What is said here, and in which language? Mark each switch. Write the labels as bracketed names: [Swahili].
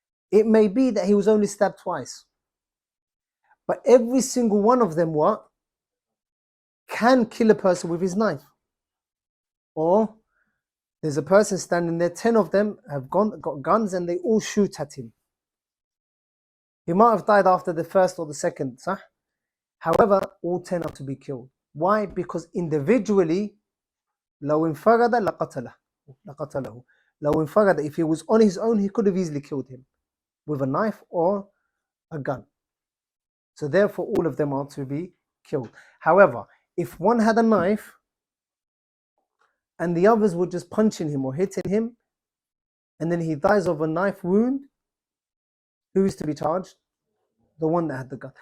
[English] It may be that he was only stabbed twice, but every single one of them can kill a person with his knife. Or there's a person standing there, 10 of them have got guns and they all shoot at him. He might have died after the first or the second, [Arabic] صح? [English] However, all 10 are to be killed. Why? Because individually, [Arabic] لو انفرد لقتله. لو انفرد, [English] if he was on his own, he could have easily killed him with a knife or a gun. So therefore, all of them are to be killed. However, if one had a knife and the others were just punching him or hitting him, and then he dies of a knife wound, who is to be charged? The one that had the gun.